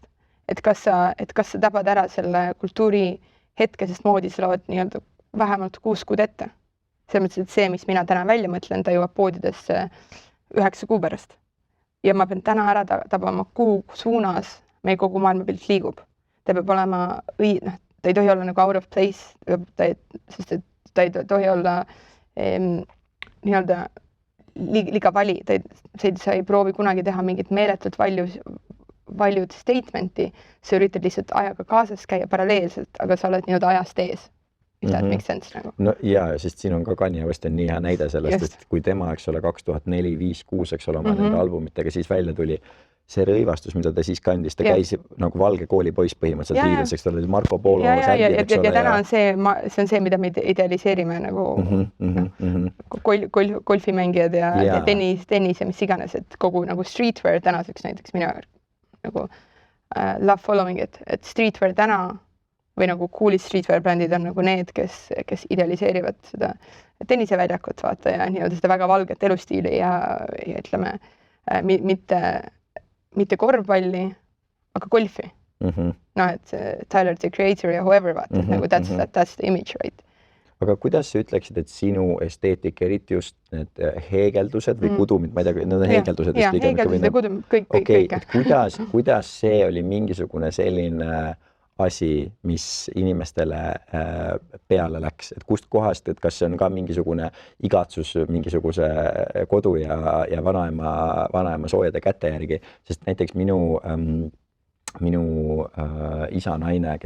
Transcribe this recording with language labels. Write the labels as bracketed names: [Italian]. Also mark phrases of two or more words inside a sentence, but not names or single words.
[Estonian] Et kas sa tabad ära selle kultuuri hetke, sest moodis lood nii-öelda vähemalt 6 kuud ette. See mõttes, et see, mis mina täna välja mõtlen, ta jõuab poodidesse 9 kuu pärast. Ja ma pean täna ära tabama, kuhu suunas meie kogu maailmapilt liigub. Ta peab olema ta ei tohi olla nagu [English] out of place, [Estonian] sest et ta ei tohi olla nii-öelda liiga vali. Sa ei proovi kunagi teha mingit meeletult valjud statementi, sa üritad lihtsalt ajaga kaasas käia paralleelselt, aga sa oled nii-öelda ajast ees. [English] If that makes sense nagu. [Estonian] No jaa, sest siin on ka Kanye West on nii hea näide sellest, et kui tema, eks ole, 2004, 5, 6, eks ole, oma nende albumitega siis välja tuli, see rõivastus, mida ta siis kandis, ta käis nagu valge koolipoiss põhimõtteliselt riides, eks ta oli Marco Polo särgid, eks ole. Ja täna on see on see, mida me idealiseerime nagu golfimängijad ja tennis ja mis iganes, et kogu nagu streetwear tänaseks näiteks mina nagu [English] love following it, [Estonian] et streetwear täna või nagu cool'id streetwear brändid on nagu need, kes idealiseerivad seda tenniseväljakut, vaata, ja nii-öelda seda väga valget elustiili ja ütleme, mitte korvpalli, aga golfi. Et Tyler, the Creator ja whoever, vaata, nagu [English] that's the image, right? [Estonian] Aga kuidas sa ütleksid, et sinu esteetik, eriti just need heegeldused või kudumid, ma ei tea, need on heegeldused vist pigem. Heegeldused ja kudumid, kõik. Et kuidas see oli mingisugune selline asi, mis inimestele peale läks, et kust kohast, et kas see on ka mingisugune igatsus mingisuguse kodu ja vanaema soojade käte järgi, sest näiteks minu isa naine,